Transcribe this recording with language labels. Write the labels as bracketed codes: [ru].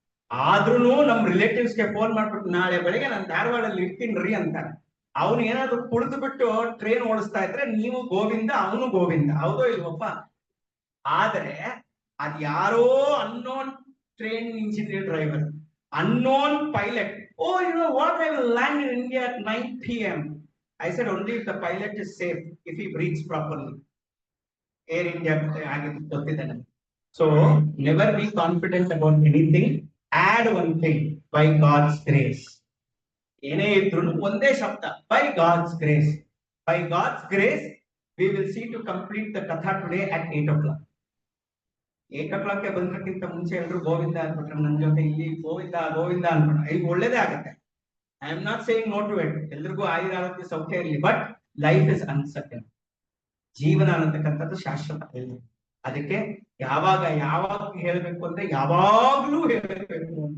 [kn] ಆದ್ರೂ ನಮ್ ರಿಲೇಟಿವ್ಸ್ಗೆ ಫೋನ್ ಮಾಡ್ಬಿಟ್ಟು ನಾಳೆ ಬೆಳಗ್ಗೆ ನಾನು ಧಾರವಾಡಲ್ಲಿ ಇರ್ತೀನ್ರಿ ಅಂತಾರೆ. ಅವನು ಏನಾದ್ರು ಕುಡಿದು ಬಿಟ್ಟು ಟ್ರೈನ್ ಓಡಿಸ್ತಾ ಇದ್ರೆ ನೀವು ಗೋವಿಂದ, ಅವನು ಗೋವಿಂದ, ಹೌದೋ ಇಲ್ವಪ್ಪ? ಆದ್ರೆ ಅದ್ ಯಾರೋ unknown train engineer driver, [en] unknown pilot. Oh, you know what? I will land in India at 9 p.m. I said only if the pilot is safe, if he breathes properly. [kn] Air India ಆಗಿದ್ದು ಗೊತ್ತಿದೆ ನನಗೆ. [en] So never be confident about anything. Add one thing, by God's grace. [kn] ಏನೇ ಇದ್ರು ಒಂದೇ ಶಬ್ದ, [en] by God's grace. By God's grace, we will see to complete the katha today at 8 o'clock. [kn] 8 o'clock ಬಂದಕ್ಕಿಂತ ಮುಂಚೆ ಎಲ್ಲರೂ ಗೋವಿಂದ ಅನ್ಬಿಟ್ರೆ ನನ್ನ ಜೊತೆ ಇಲ್ಲಿ ಗೋವಿಂದ ಗೋವಿಂದ ಅನ್ಬಿಟ್ರೆ ಈಗ ಒಳ್ಳೇದೇ ಆಗುತ್ತೆ. [en] I am not saying no to it. [kn] ಎಲ್ರಿಗೂ ಆಯುರ ಆರೋಗ್ಯ ಸೌಖ್ಯ ಇರಲಿ, [en] But life is uncertain. [kn] ಜೀವನ ಅನ್ನತಕ್ಕಂಥದ್ದು ಶಾಶ್ವತ ಇಲ್ಲ. ಅದಕ್ಕೆ ಯಾವಾಗ ಹೇಳ್ಬೇಕು ಅಂದ್ರೆ ಯಾವಾಗ್ಲೂ ಹೇಳ್ಬೇಕು.